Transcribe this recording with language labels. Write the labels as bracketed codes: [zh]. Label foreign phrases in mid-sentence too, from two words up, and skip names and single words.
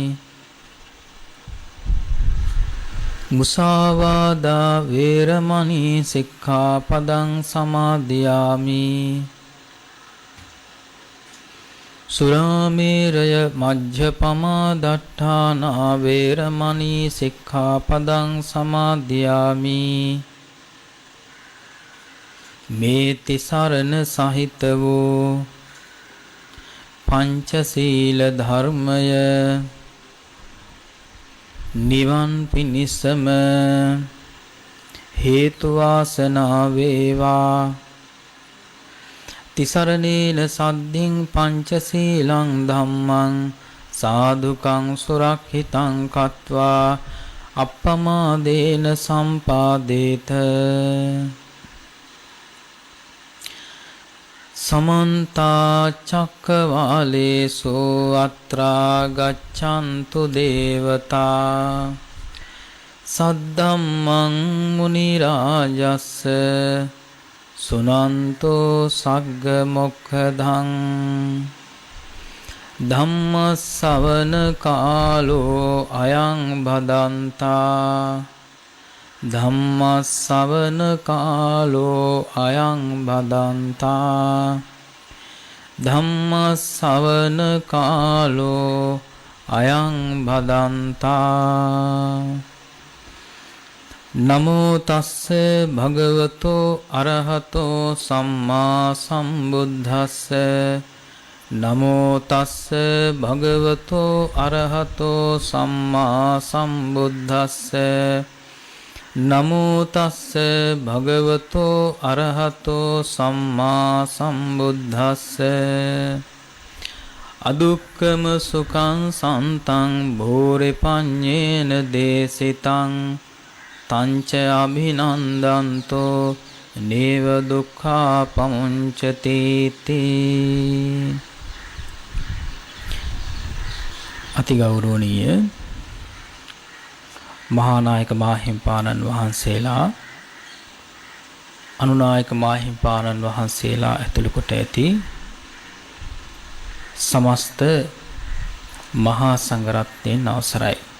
[pi] මුසාවාදා වේරමණී සික්ඛාපදං සමාදියාමි සුරාමේරය මජ්ජපමා දට්ඨානා වේරමණී සික්ඛාපදං සමාදියාමි [si] මේ තිසරණ සහිත වූ පංචශීල ධර්මය නිවන් පිණිසම හේතු වාසනා වේවා [pi] තිසරණේන සද්ධින් පංචශීලං ධම්මං සාදුකං සුරක්ෂිතං කତ୍වා අප්පමාදේන සම්පාදේත समन्ता चक्रवालेषु अत्रा गच्छन्तु देवता सद्धम्मं मुनिराजस्य सुनन्तो सग्ग मोक्षदं धम्मश्रवण कालो अयं भदन्ता ධම්මස්සවන කාලෝ අයං බදන්තා ධම්මස්සවන කාලෝ අයං බදන්තා නමෝ තස්ස භගවතෝ අරහතෝ සම්මා සම්බුද්දස්ස නමෝ තස්ස භගවතෝ අරහතෝ සම්මා සම්බුද්දස්ස නමෝ තස්ස භගවතෝ අරහතෝ සම්මා සම්බුද්දස්ස අදුක්කම සුඛං සන්තං භෝරේ පඤ්ඤේන දේසිතං තංච අභිනන්දන්තෝ නේව දුක්ඛා පමුංචති තී. [si] අති ගෞරවනීය මහානායක මාහිම්පාණන් වහන්සේලා, අනුනායක මාහිම්පාණන් වහන්සේලා ඇතුළු කොට ඇති සමස්ත මහා සංඝරත්නයන් අවසරයි.